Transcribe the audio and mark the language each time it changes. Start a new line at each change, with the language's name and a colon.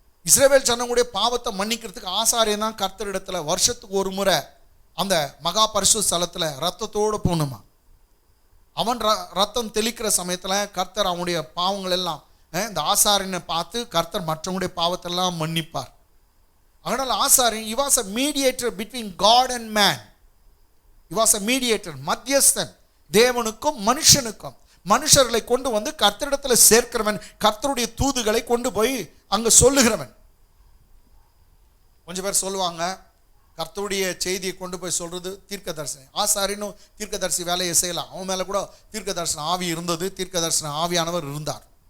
Tamil: இஸ்ரவேல் ஜனங்களுடைய பாவத்தை மன்னிக்கிறதுக்கு ஆசாரியன் தான் கர்த்தர் இடத்துல வருஷத்துக்கு ஒரு முறை அந்த மகா பரிசுத்த ஸ்தலத்தில் ரத்தத்தோடு போகணுமா. அவன் ரத்தம் தெளிக்கிற சமயத்தில் கர்த்தர் அவனுடைய பாவங்கள் எல்லாம் இந்த ஆசாரியனை பார்த்து கர்த்தர் மற்றவங்களுடைய பாவத்தெல்லாம் மன்னிப்பார். அதனால் ஆசாரியன்,
English: he was a mediator between God and man. He was a mediator,
Tamil: மத்தியஸ்தன், தேவனுக்கும் மனுஷனுக்கும். மனுஷர்களை கொண்டு வந்து கர்த்தரிடத்தில் சேர்க்கிறவன், கர்த்தருடைய தூதுகளை கொண்டு போய் அங்க சொல்லுகிறவன். கொஞ்சம் பேர் சொல்லுவாங்க, கர்த்தருடைய செய்தியை கொண்டு போய் சொல்றது தீர்க்கதரிசனம். ஆசாரியனும் தீர்க்கதரிசி வேலையை செய்யலாம். அவன் மேல கூட தீர்க்கதரிசன ஆவி இருந்தது, தீர்க்கதரிசன ஆவியானவர் இருந்தார்.